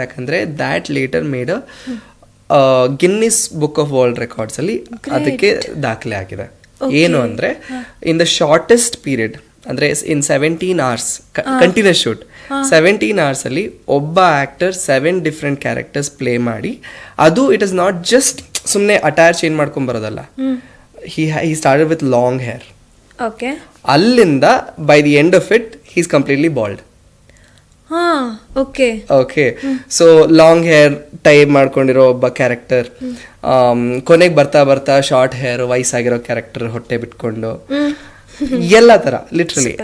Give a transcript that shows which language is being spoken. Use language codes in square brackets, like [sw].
[en] ಯಾಕಂದ್ರೆ that later made a Guinness book of world records [kn] ಅಲ್ಲಿ ಅದಕ್ಕೆ ದಾಖಲೆ ಆಗಿದೆ. ಏನು ಅಂದ್ರೆ, ಇನ್ ದ ಶಾರ್ಟೆಸ್ಟ್ ಪೀರಿಯಡ್, ಅಂದ್ರೆ ಇನ್ 17 hours ಕಂಟಿನ್ಯೂಸ್ ಶೂಟ್, 17 hours ಅಲ್ಲಿ ಒಬ್ಬ ಆಕ್ಟರ್ 7 ಡಿಫ್ರೆಂಟ್ ಕ್ಯಾರೆಕ್ಟರ್ಸ್ ಪ್ಲೇ ಮಾಡಿ, ಅದು ಇಟ್ ಇಸ್ ನಾಟ್ ಜಸ್ಟ್ ಸುಮ್ಮನೆ ಅಟೈರ್ ಚೇಂಜ್ ಮಾಡ್ಕೊಂಡ್ ಬರೋದಲ್ಲ. [en] he started with long hair. Okay. ಅಲ್ಲಿಂದ by the end of it he is completely bald. ಹಾ okay [kn] okay so long hair tie ಮಾಡ್ಕೊಂಡಿರೋ ಒಬ್ಬ character, ಕೊನೆಗೆ ಬರ್ತಾ ಬರ್ತಾ ಶಾರ್ಟ್ ಹೇರ್ ವಯಸ್ಸಾಗಿರೋ ಕ್ಯಾರೆಕ್ಟರ್ ಹೊಟ್ಟೆ ಬಿಟ್ಕೊಂಡು, ಎಲ್ಲ ತರ ಲಿಟ್ರಲಿ.